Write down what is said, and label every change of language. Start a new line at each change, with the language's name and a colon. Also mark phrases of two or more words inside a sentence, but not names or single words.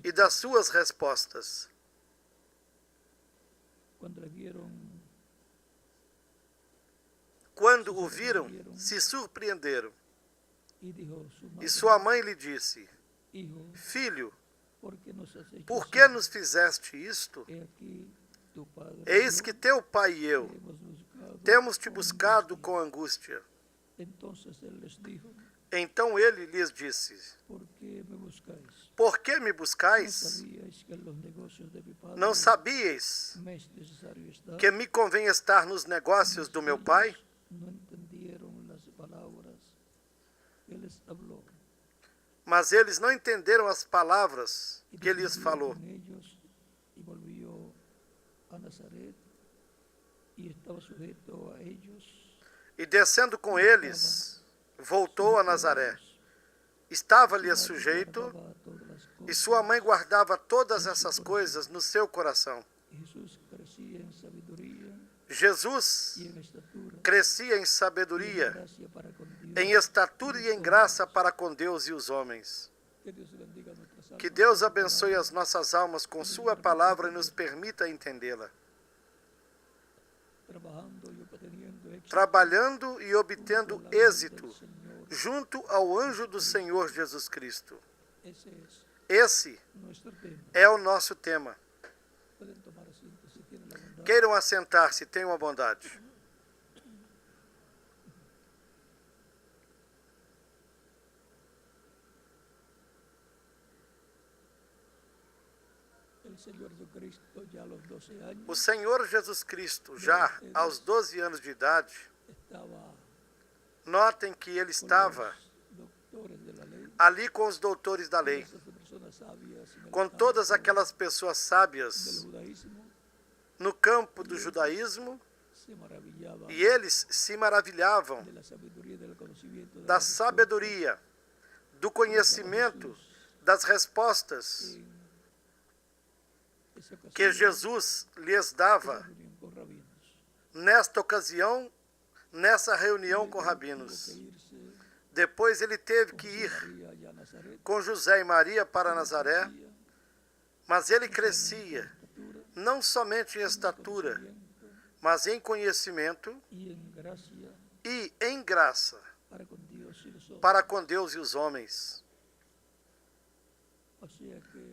Portuguese: e das suas respostas.
Spanish: Cuando le vieron,
Portuguese: Quando o viram, se surpreenderam.
Spanish: y dijo su madre,
Portuguese: E sua mãe lhe disse:
Spanish: hijo,
Portuguese: Filho,
Spanish: ¿por qué nos has hecho
Portuguese: por
Spanish: así?
Portuguese: que nos fizeste isto?
Spanish: He aquí tu padre
Portuguese: Eis
Spanish: y
Portuguese: que
Spanish: yo
Portuguese: teu pai e eu
Spanish: te hemos buscado
Portuguese: temos te
Spanish: con
Portuguese: buscado
Spanish: angustia.
Portuguese: com angústia.
Spanish: Entonces él les dijo,
Portuguese: Então ele lhes disse:
Spanish: ¿por qué me buscáis?
Portuguese: Por que me
Spanish: ¿No
Portuguese: buscais?
Spanish: sabíais que en los negocios de mi padre
Portuguese: Não sabíeis
Spanish: me es necesario estar?
Portuguese: que me convém estar nos negócios do meu pai?
Spanish: No entendieron las palabras que les habló.
Portuguese: Mas eles não entenderam as palavras
Spanish: Y
Portuguese: que lhes
Spanish: descendió
Portuguese: falou.
Spanish: con ellos y volvió a Nazaret y estaba sujeto a ellos.
Portuguese: E descendo com eles, voltou a Nazaré. Estava-lhe sujeito,
Spanish: Guardaba todas las
Portuguese: e
Spanish: cosas,
Portuguese: sua mãe guardava todas essas coisas no seu coração.
Spanish: y Jesús crecía en sabiduría
Portuguese: Jesus
Spanish: y en estatura,
Portuguese: crescia em
Spanish: y en
Portuguese: sabedoria,
Spanish: gracia para con Dios.
Portuguese: em estatura e em graça para com Deus e os homens.
Spanish: Que Dios bendiga nuestras almas.
Portuguese: Que Deus abençoe as nossas almas com sua palavra e nos permita entendê-la.
Spanish: Trabajando y obteniendo éxito
Portuguese: Trabalhando e obtendo
Spanish: junto al ángel
Portuguese: êxito
Spanish: del Señor.
Portuguese: junto ao anjo do Senhor Jesus Cristo.
Spanish: Ese es
Portuguese: Esse
Spanish: nuestro tema.
Portuguese: é o nosso tema.
Spanish: Pueden tomar asiento si tienen la bondad.
Portuguese: Queiram assentar-se, tenham a bondade.
Spanish: El Señor Jesucristo ya a los 12 años
Portuguese: O Senhor Jesus Cristo, já aos 12 anos de idade,
Spanish: estaba
Portuguese: notem que ele estava
Spanish: con los doctores de la ley,
Portuguese: ali com os doutores da lei,
Spanish: esas personas sabias en el
Portuguese: com
Spanish: campo
Portuguese: todas aquelas pessoas
Spanish: del
Portuguese: sábias
Spanish: judaísmo,
Portuguese: no campo do judaísmo,
Spanish: se maravillaban
Portuguese: e eles se maravilhavam
Spanish: de la sabiduría y del conocimiento de
Portuguese: da
Spanish: las
Portuguese: sabedoria, do conhecimento, das respostas
Spanish: en esa ocasión
Portuguese: que Jesus lhes dava
Spanish: reunión con rabinos.
Portuguese: nesta ocasião, nessa reunião com
Spanish: Tuvo
Portuguese: rabinos.
Spanish: que irse
Portuguese: Depois ele teve que ir
Spanish: María allá a Nazaret,
Portuguese: com José e Maria para Nazaré,
Spanish: crecía
Portuguese: mas ele
Spanish: en
Portuguese: crescia
Spanish: estatura,
Portuguese: não somente em
Spanish: en
Portuguese: estatura,
Spanish: conocimiento
Portuguese: mas em conhecimento
Spanish: y en gracia
Portuguese: e em graça
Spanish: para con Dios y los hombres.
Portuguese: para com Deus e os homens.
Spanish: O sea que